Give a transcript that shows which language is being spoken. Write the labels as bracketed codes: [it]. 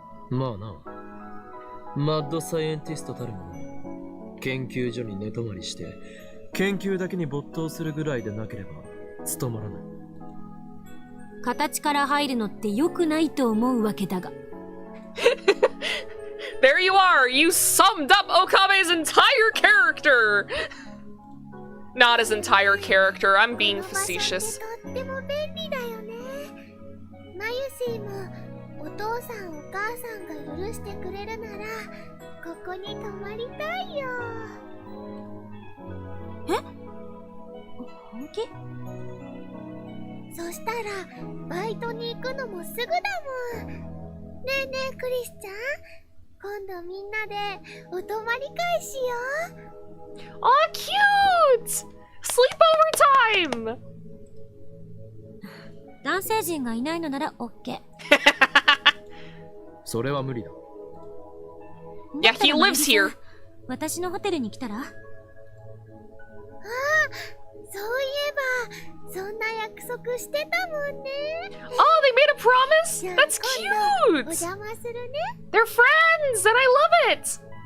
[ja] まあな、マッドサイエンティストたるもの、研究所に寝泊まりして研究だけに没頭するぐらいでなければ務まらない。形から入るのって良くないと思うわけだが。 [en] There you are! You summed up Okabe's entire character! Not his entire character, I'm being facetious. [ja] とっても便利だよね。マユシーもお父さんお母さんが許してくれるならここに泊まりたいよ。本気？そしたらバイトに行くのもすぐだもん。ねえねえクリスちゃん、今度みんなでお泊まり会しよう。 [en] Aw, cute! Sleepover time! [ja] 男性陣がいないのなら OK。それは無理だ。 [en] Yeah, he lives here. [ja] 私のホテルに来たら？ああ、そういえばそんな約束してたもんね。 [en] Oh, they made a promise? [ja] じゃあ [en] That's [ja] 今度お [en] cute! [ja] 邪魔するね。 [en] They're friends, and I love it!